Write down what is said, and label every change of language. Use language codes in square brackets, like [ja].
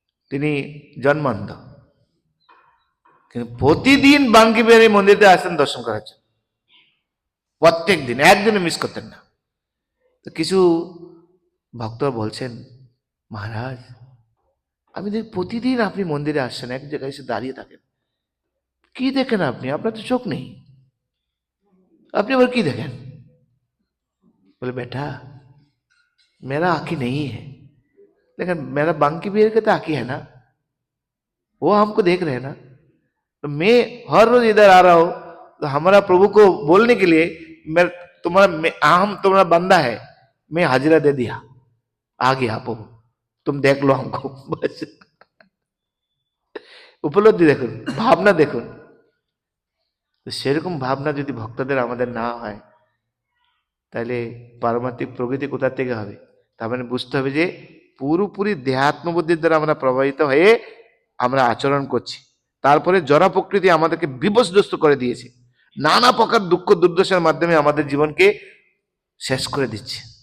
[bn] তিনি জন্মান্ধ, কিন্তু প্রতিদিন বাঙ্কি বিহারী মন্দিরে আসতেন দর্শন করার জন্য, প্রত্যেক দিন, একদিনও মিস করতেন না। তো কিছু ভক্ত বলছেন, মহারাজ আমি দেখি প্রতিদিন আপনি মন্দিরে আসছেন, এক জায়গায় এসে দাঁড়িয়ে থাকেন, কি দেখেন আপনি? আপনার তো চোখ নেই, আপনি আবার কি দেখেন? [hi] बोले बेटा मेरा आंखें नहीं है, लेकिन मेरा बांकी बिहारी का तो आंखें है ना, वो हमको देख रहे हैं ना। तो मैं हर रोज इधर आ रहा हूं, तो हमारा प्रभु को बोलने के लिए मैं हम तुम्हारा बंदा है, मैं हाजिरा दे दिया, आ गया प्रभु, तुम देख लो हमको बस। [bn] উপলব্ধি দেখুন, ভাবনা দেখুন। তো সেরকম ভাবনা যদি ভক্তদের আমাদের না হয়, তাহলে পারমাত্মিক প্রগতি কোথা থেকে হবে? তার মানে বুঝতে হবে যে পুরোপুরি দেহাত্মবুদ্ধির দ্বারা আমরা প্রভাবিত হয়ে আমরা আচরণ করছি। তারপরে জড় প্রকৃতি আমাদেরকে বিপর্যস্ত করে দিয়েছে, নানা প্রকার দুঃখ দুর্দশার মাধ্যমে আমাদের জীবনকে শেষ করে দিচ্ছে।